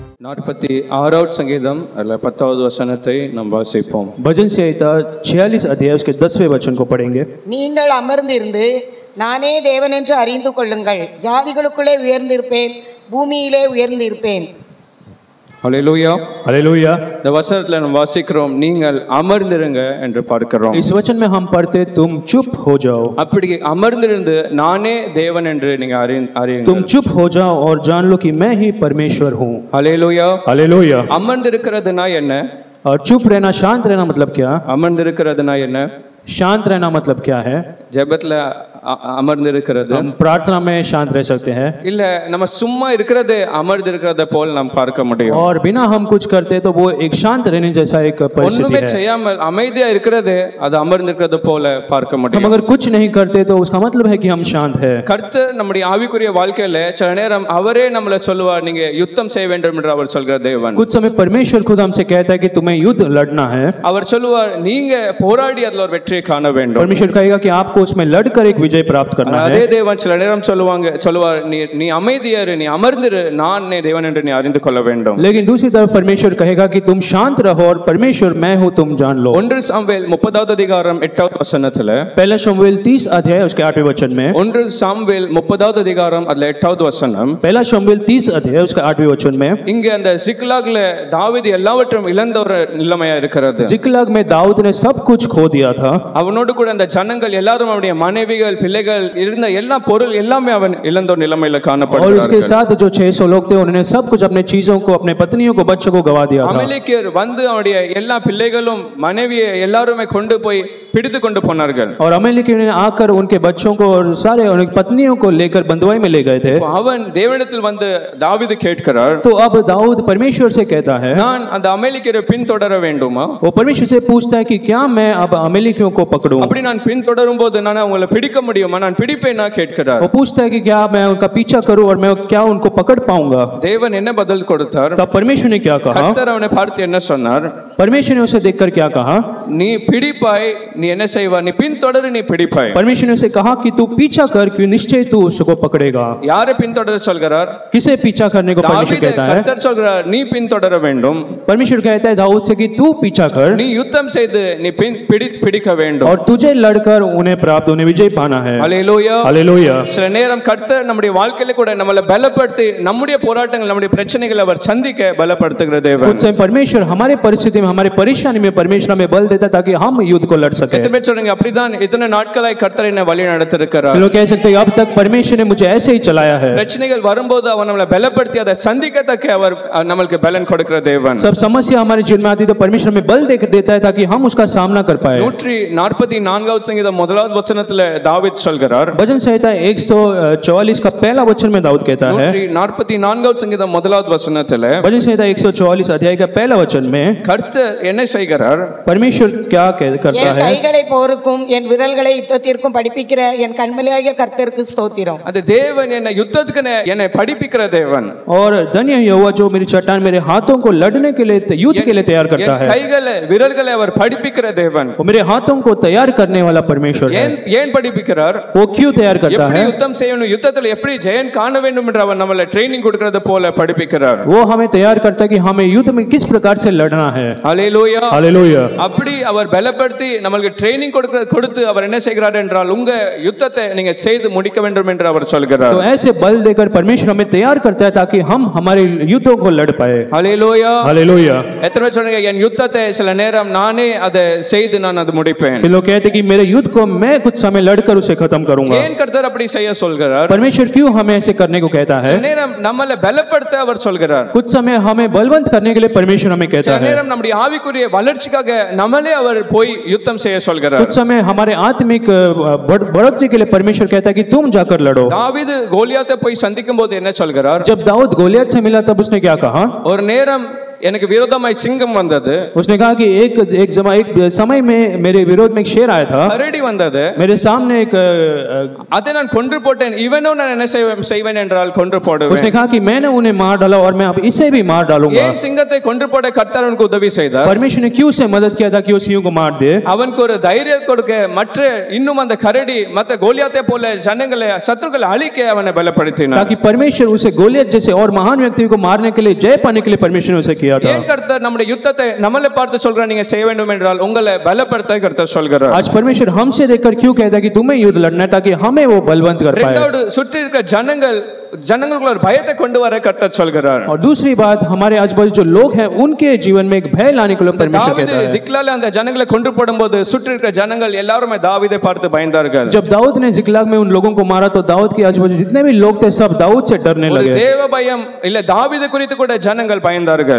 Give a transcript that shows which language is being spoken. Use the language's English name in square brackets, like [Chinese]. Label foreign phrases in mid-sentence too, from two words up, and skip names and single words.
[Tamil] 46வது சங்கீதம் அல்ல 10வது வசனத்தை நாம் வாசிப்போம். [Hindi] भजन संहिता 46 अध्याय उसके 10वें वचन को पढ़ेंगे. [Tamil] நீங்கள் அமர்ந்திருந்து நானே தேவன் என்று அறிந்து கொள்ளுங்கள். ஜாதிகளுக்குள்ளே உயர்ந்திருப்பேன், பூமியிலே உயர்ந்திருப்பேன். ஹல்லேலூயா [Hindi] हालेलुया. [Tamil] இந்த வசனத்துல நாம் வாசிக்கிறோம், நீங்கள் அமர்ந்திருங்க என்று பார்க்கிறோம். [Hindi] इस वचन में हम पढ़ते तुम चुप हो जाओ. [Tamil] அப்படி அமர்ந்திருந்து நானே தேவன் என்று நீங்க அறியுங்கள். [Hindi] तुम चुप हो जाओ और जान लो कि मैं ही परमेश्वर हूँ. [Tamil] ஹல்லேலூயா. [Hindi] हालेलुया. [Tamil] அமர்ந்திருக்கிறதுனா என்ன? [Hindi] और चुप रहना, शांत रहना मतलब क्या? [Tamil] அமர்ந்திருக்கிறதுனா என்ன? [Hindi] शांत रहना मतलब क्या है? [Tamil] ஜெபத்துல அமர்ந்திருக்கிறது. [Hindi] हम प्रार्थना में शांत रह सकते हैं [Tamil] இல்ல நம்ம சும்மா இருக்கிறது அமர்ந்திருக்கிறத போல நாம் பார்க்க முடியும். [Hindi] और बिना हम कुछ करते तो वो एक शांत रहने जैसा एक परिस्थिति [Tamil] ஒண்ணுமே [Hindi] है. [Tamil] செய்யாமல் அமைதியா இருக்கிறது அது அமர்ந்திருக்கிறது போல பார்க்க [Hindi] हम [Tamil] முடியும். [Hindi] अगर कुछ नहीं करते तो उसका मतलब है कि हम शांत है. [Tamil] கர்த்தர் நம்முடைய ஆவிக்குரிய வாழ்க்கையில சில நேரம் அவரே நம்மள சொல்லுவார், நீங்க யுத்தம் செய்ய வேண்டும் என்று அவர் சொல்கிற தேவன். [Hindi] कुछ समय परमेश्वर खुद हमसे कहता है कि तुम्हें युद्ध लड़ना है. [Tamil] அவர் சொல்லுவார், நீங்க போராடி அதுல ஒரு வெற்றியை காண வேண்டும். [Hindi] परमेश्वर कहेगा कि आपको उसमें लड़कर एक विजय प्राप्त करना है. [Tamil] அதே தேவன் சில நேரம் சொல்லுவார், நீ அமைதியாரு, நீ அமர்ந்திரு, நான் தேவன் என்று நீ அறிந்து கொள்ள வேண்டும். [Hindi] लेकिन दूसरी तरफ परमेश्वर कहेगा कि तुम शांत रहो और परमेश्वर मैं हूं तुम जान लो. [Tamil] 1 சாமுவேல் 30வது அதிகாரம் 8வது வசனத்துல, [Hindi] पहला शमूएल 30 अध्याय उसके 8वें वचन में, [Tamil] 1 சாமுவேல் 30வது அதிகாரம் அதுல 8வது வசனம், [Hindi] पहला शमूएल 30 अध्याय उसके 8वें वचन में, [Tamil] இங்க அந்த சிக்லாக்ல தாவீது எல்லாவற்றையும் இழந்த ஒரு நிலைமையா இருக்கிறது. [Hindi] जिकलाग में दाऊद ने सब कुछ खो दिया था. [Tamil] அவனோடு கூட அந்த ஜனங்கள் எல்லாரும் அவனுடைய மனைவிகள் பிள்ளைகள் இருந்த எல்லா பொருள் எல்லாமே அவன் இழந்த ஒரு நிலைமையில [Hindi] और [Tamil] காணப்படுகிறார்கள். [Hindi] उसके साथ जो 600 लोग थे उन्होंने सब कुछ अपने चीजों को, अपने पत्नियों को, बच्चों को गवा दिया था. [Tamil] அமலேக்கியர் வந்து அவனுடைய எல்லா பிள்ளைகளும் மனைவியை எல்லாருமே கொண்டு போய் பிடித்து கொண்டு போனார்கள். [Hindi] और अमेलेकियों ने आकर उनके बच्चों को और सारे उनकी पत्नियों को लेकर बंधुआई में ले गए थे. [Tamil] அவன் தேவனிடத்தில் வந்து தாவீது கேட்கிறார், [Hindi] तो अब दाऊद परमेश्वर से कहता है, [Tamil] நான் அந்த அமலேக்கியரை பின்தொடர வேண்டுமா? [Hindi] वो परमेश्वर से पूछता है कि क्या मैं अब अमेलेकियों को पकड़ूं? [Tamil] அப்படி நான் பின்தொடரும் போது நான் அவங்களை பிடிக்க முடியுமா? நான் பிடிப்பேனா கேட்கிறார். [Hindi] वो पूछता है कि क्या मैं उनका पीछा करूं और मैं क्या उनको पकड़ पाऊंगा? [Tamil] தேவன் என்ன பதில் கொடுத்தார்? [Hindi] तब परमेश्वर ने क्या कहा? [Tamil] கர்த்தர் அவனை பார்த்து என்ன சொன்னார்? [Hindi] परमेश्वर ने उसे देखकर क्या कहा? [Tamil] நீ பிடிப்பாய், நீ என்ன செய்வாய்? நீ பின்தொடரு, நீ பிடிப்பாய். [Hindi] परमेश्वर ने उसे कहा कि तू पीछा कर, कि निश्चय तू उसको पकड़ेगा. [Tamil] யாரை பின்தொடர சொல்கிறார்? [Hindi] किसे पीछा करने को परमेश्वर [Tamil] தாவீது [Hindi] कहता है? [Tamil] கர்த்தர் சொல்கிறார், நீ பின்தொடர வேண்டும். [Hindi] परमेश्वर कहता है दाऊद से कि तू पीछा कर [Tamil] நீ யுத்தம் செய்து நீ பிடிக்க வேண்டும். [Hindi] और तुझे लड़कर उन्हें प्राप्त, उन्हें विजय पाना है. [Tamil] ஹல்லேலூயா. [Hindi] हालेलुया. [Tamil] சில நேரம் கர்த்தர் நம்முடைய வாழ்க்கையில கூட நம்மளை பலப்படுத்தி நம்முடைய போராட்டங்கள், நம்முடைய பிரச்சனைகளை அவர் சந்திக்க பலப்படுத்துகிற தேவன். [Hindi] कुछ समय परमेश्वर हमारे परिस्थिति में, हमारे परेशानी में परमेश्वर हमें बल देता है ताकि हम युद्ध को लड़ सके. [Tamil] எத்தனை பேர் சொல்றீங்க, அப்படிதான் இத்தனை நாட்களாய் கர்த்தர் என்னை வழி நடத்திருக்கிறார்? [Hindi] लोग कह सकते हैं अब तक परमेश्वर ने मुझे ऐसे ही चलाया है. [Tamil] பிரச்சனைகள் வரும்போது அவர் நம்மளை பலப்படுத்தி அதை சந்திக்கத்தக்க அவர் நமக்கு பலன் கொடுக்கிற தேவன். [Hindi] सब समस्या हमारे जीवन में आती तो परमेश्वर हमें बल देता है ताकि हम उसका सामना कर पाए. [Tamil] 144வது சங்கீதம் 1வது வசனத்துல தாவீது சொல்கிறார், [Hindi] भजन संहिता 144 का पहला वचन में दाऊद कहता है, [Tamil] 144வது சங்கீதம் 1வது வசனத்துல [Hindi] भजन संहिता 144 अध्याय का पहला वचन में [Tamil] கர்த்தர் என்ன செய்கிறார்? [Hindi] परमेश्वर क्या करता [Tamil] என் [Hindi] है? [Tamil] கைகளை போருக்கும் என் விரல்களை யுத்தத்திற்கும் படிப்பிக்கிற என் கண்மலையாகிய கர்த்தருக்கு ஸ்தோத்திரம். அது தேவன் என்னை யுத்தத்துக்கு என்னை படிப்பிக்கிற தேவன். [Hindi] और धन्य यहोवा जो मेरी चट्टान, मेरे हाथों को लड़ने के लिए, युद्ध के लिए तैयार करता है. [Tamil] கைகளை விரல்களை அவர் படிப்பிக்கிற தேவன். [Hindi] वो मेरे हाथों को तैयार करने वाला परमेश्वर है. [Tamil] ஏன் படிப்பிக்கிறார்? [Hindi] वो क्यों तैयार करता [Tamil] எப்படி [Hindi] है? [Tamil] யுத்தம் செய்யணும், யுத்தத்துல எப்படி ஜெயம் காண வேண்டும் என்று அவர் நம்மளை ட்ரெய்னிங் கொடுக்கிறது போல படிப்பிக்கிறார். [Hindi] वो हमें तैयार करता है कि हमें युद्ध में किस प्रकार से लड़ना है. [Tamil] ஹல்லேலூயா. [Hindi] हालेलुया. [Tamil] அப்படி அவர் பலப்படுத்தி நமக்கு ட்ரெய்னிங் கொடுத்து அவர் என்ன செய்கிறார் என்றால், உங்க யுத்தத்தை நீங்க செய்து முடிக்க வேண்டும் என்று அவர் சொல்கிறார். [Hindi] तो ऐसे बल देकर परमेश्वर हमें तैयार करता है ताकि हम हमारे युद्धों को लड़ पाए. [Tamil] ஹல்லேலூயா. [Hindi] हालेलुया. [Tamil] எத்தனை பேர் சொல்றீங்க, என் யுத்தத்தை சில நேரம் நானே அதை செய்து நான் அது முடிப்பேன்? [Hindi] लोग कहते हैं कि मेरे युद्ध को मैं कुछ समय लड़कर उसे खत्म करूंगा. [Tamil] ஏன் கர்த்தர் அப்படி செய்ய சொல்கிறார்? [Hindi] परमेश्वर क्यों हमें ऐसे करने को कहता है? [Tamil] சில நேரம் நம்மளை பலப்படுத்த அவர் சொல்கிறார். [Hindi] कुछ समय हमें बलवंत करने के लिए परमेश्वर हमें कहता [Tamil] சில [Hindi] है. [Tamil] நேரம் நம்முடைய ஆவிக்குரிய வளர்ச்சிக்காக நம்மளே அவர் போய் யுத்தம் செய்ய சொல்கிறார். [Hindi] कुछ समय हमारे आत्मिक बढ़ोतरी के लिए परमेश्वर कहता है कि तुम जाकर लड़ो. [Tamil] தாவீது கோலியாத்தை போய் சந்திக்கும் போது என்ன சொல்கிறார்? [Hindi] जब दाऊद गोलियत से मिला तब उसने क्या कहा? [Tamil] ஒரு நேரம் எனக்கு விரோதமாய் சிங்கம் வந்தது, [Hindi] उसने कहा कि एक समय में मेरे विरोध में एक शेर आया था, [Tamil] கரடி வந்தது, [Hindi] मेरे सामने एक [Tamil] அதை நான் கொன்று போட்டேன், இவனும் நான் என்ன செய்வேன் என்றால் கொன்று போடுவேன். [Hindi] उसने कहा कि मैंने उन्हें मार डाला और मैं अब इसे भी मार डालूंगा. [Tamil] ஏன் சிங்கத்தை கொன்று போட கர்த்தர் அவனுக்கு உதவி செய்தார்? [Hindi] परमेश्वर ने क्यों उसे मदद किया था कि वो सिंह को मार दे? [Tamil] அவனுக்கு ஒரு தைரியம் கொடுக்க, மற்ற இன்னும் அந்த கரடி மற்ற கோலியாத்தை போல ஜனங்களை சத்துருக்களை அழிக்க அவனை பலப்படுத்தினார். [Hindi] ताकि परमेश्वर उसे गोलियत जैसे और महान व्यक्ति को मारने के लिए, जय पाने के लिए परमेश्वर ने उसे किया था. [Tamil] ஏன் கர்த்தர் நம்முடைய யுத்தத்தை நம்மளை பார்த்து சொல்றார், நீங்க செய்ய வேண்டும் என்றால் உங்களை பலப்படுத்த கர்த்தர் சொல்கிறார். [Hindi] आज परमेश्वर हमसे देखकर क्यों कहता है कि तुम्हें युद्ध लड़ना है ताकि हमें वो बलवंत कर पाए. [Tamil] இரண்டாவது சுற்றி இருக்கிற ஜனங்களுக்குள்ள ஒரு பயத்தை கொண்டு வர கர்த்தர் சொல்கிறார். [Hindi] और दूसरी बात, हमारे आजू-बाजू जो लोग हैं उनके जीवन में एक भय लाने के लिए परमेश्वर कहता है. [Tamil] जिक्लाग அந்த ஜனங்களை கொன்று போடும்போது சுற்றி இருக்கிற ஜனங்கள் எல்லாரும் दाऊदை பார்த்து பயந்தார்கள். [Hindi] जब दाऊद ने जिक्लाग में उन लोगों को मारा तो दाऊद के आजू-बाजू जितने भी लोग थे सब दाऊद से डरने लगे. [Tamil] தேவ பயம் இல்ல தாவீது குறித்து கூட ஜனங்கள் பயந்தார்கள்.